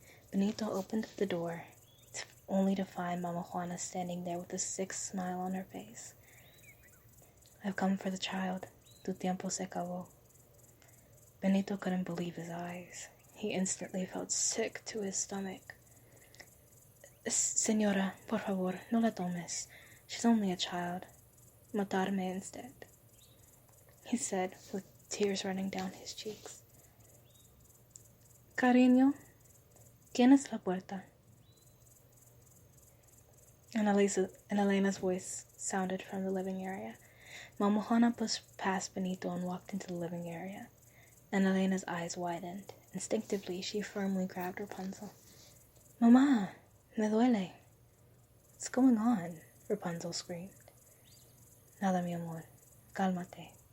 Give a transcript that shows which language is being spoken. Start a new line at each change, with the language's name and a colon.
English: Benito opened the door, only to find Mama Juana standing there with a sick smile on her face. I've come for the child.
Spanish: Tu tiempo se acabó.
English: Benito couldn't believe his eyes. He instantly felt sick to his stomach.
Spanish: Señora, por favor, no la tomes.
English: She's only a child.
Spanish: Matarme
English: instead, he said, with tears running down his cheeks.
Spanish: Cariño, ¿quién es la puerta?
English: Elena's voice sounded from the living area. Mama Juana pushed past Benito and walked into the living area. And Elena's eyes widened. Instinctively, she firmly grabbed Rapunzel.
Spanish: Mamá, me duele.
English: What's going on? Rapunzel screamed.
Spanish: Nada, mi amor. Cálmate.